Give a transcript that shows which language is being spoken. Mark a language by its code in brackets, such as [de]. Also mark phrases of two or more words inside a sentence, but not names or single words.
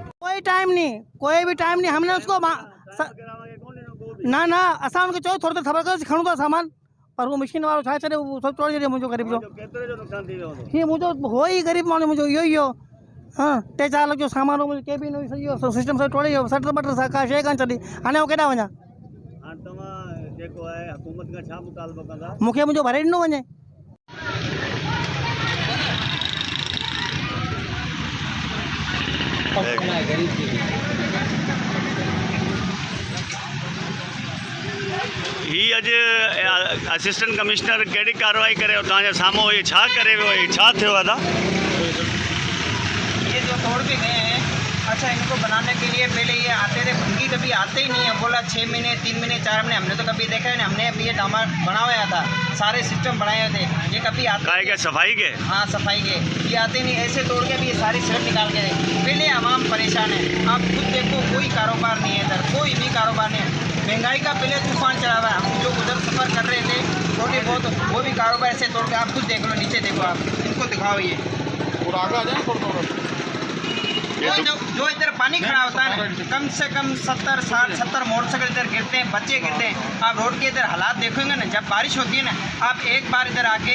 [hi] कोई टाइम नहीं हमने उसको ना [sd] असां उनखे चयो थोरो त ख़बर कयोसीं खणूं था सामान पर वो मशीन वारो छा चले वो सभु तोड़े छॾियो मुंहिंजो ग़रीब जो हीअं मुंहिंजो हो ई ग़रीब माण्हू मुंहिंजो इहो ई हो हाँ 3-4 लख जो सामान हो मुंहिंजो केबिन हुई सॼो सिस्टम सभु तोड़े वियो सट बट सां का शइ कान छॾी हाणे हो केॾां वञा मूंखे मुंहिंजो भरे ॾिनो वञे ही अॼु असिस्टेंट कमिश्नर कहिड़ी कार्रवाई करे तव्हांजे साम्हूं ही छा करे वियो ही छा थियो आहे दादा [hi] ये जो तोड़ के गए हैं अच्छा इनको बनाने के लिए पहले ये आते थे भंगी कभी आते ही नहीं है बोला 6 महीने 3 महीने 4 महीने हमने तो कभी देखा ही नहीं हमने अभी ये डामर बना हुआ था सारे सिस्टम बनाए हुए थे ये कभी आते के सफाई के हाँ सफाई के ये आते नहीं ऐसे तोड़ के भी ये सारी सड़क निकाल के पहले आवाम परेशान है आप खुद देखो कोई कारोबार नहीं है इधर कोई भी कारोबार नहीं है महंगाई का पहले तूफान चढ़ा हुआ है हम जो उधर सफ़र कर रहे थे थोड़ी बहुत वो भी कारोबार ऐसे तोड़ के आप खुद देख लो नीचे देखो आप इनको दिखाओ ये जो इधर पानी खड़ा होता है ना कम से कम 70-60-70 मोटरसाइकिल इधर गिरते हैं बच्चे गिरते हैं आप रोड के इधर हालात देखोगे ना जब बारिश होती है ना आप एक बार इधर आके